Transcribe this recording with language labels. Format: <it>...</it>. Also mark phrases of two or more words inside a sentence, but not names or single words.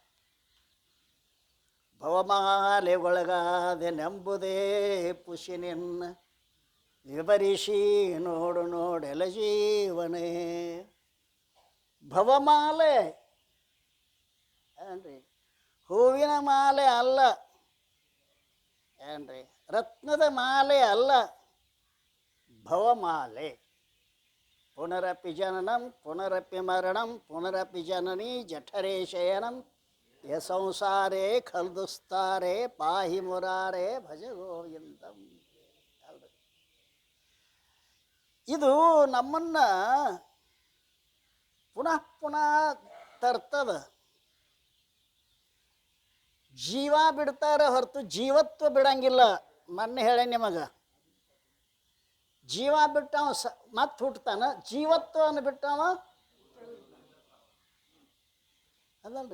<kn>ಭವಮಾಲೆಗೊಳಗಾದೆ ನೆಂಬುದೇ ಪುಷಿ ನಿನ್ನ ವಿವರಿಸಿ ನೋಡೆಲ ಜೀವನೇ. ಭವಮಾಲೆ ಏನ್ರಿ ಹೂವಿನ ಮಾಲೆ ಅಲ್ಲ, ಏನ್ರಿ ರತ್ನದ ಮಾಲೆ ಅಲ್ಲ, ಭವಮಾಲೆ.</kn> <sa>ಪುನರಪಿ ಜನನಂ ಪುನರಪಿ ಮರಣಂ ಪುನರಪಿ ಜನನಿ ಜಠರೇ ಶಯನಂ ಯ ಸಂಸಾರೇ ಖಲ್ದುಸ್ತಾರೆ ಪಾಹಿ ಮುರಾರೇ ಭಜ ಗೋವಿಂದಂ.</sa> <kn>ಇದು ನಮ್ಮನ್ನ ಪುನಃ ತರ್ತದ. ಜೀವ ಬಿಡ್ತಾರೆ ಹೊರತು ಜೀವತ್ವ ಬಿಡಂಗಿಲ್ಲ. ಮೊನ್ನೆ ಹೇಳಿ ನಿಮಗೆ, ಜೀವ ಬಿಟ್ಟವ ಮತ್ತೆ ಹುಟ್ಟತಾನ, ಜೀವತ್ವವನ್ನು ಬಿಟ್ಟವ ಅದಲ್ರಿ.</kn>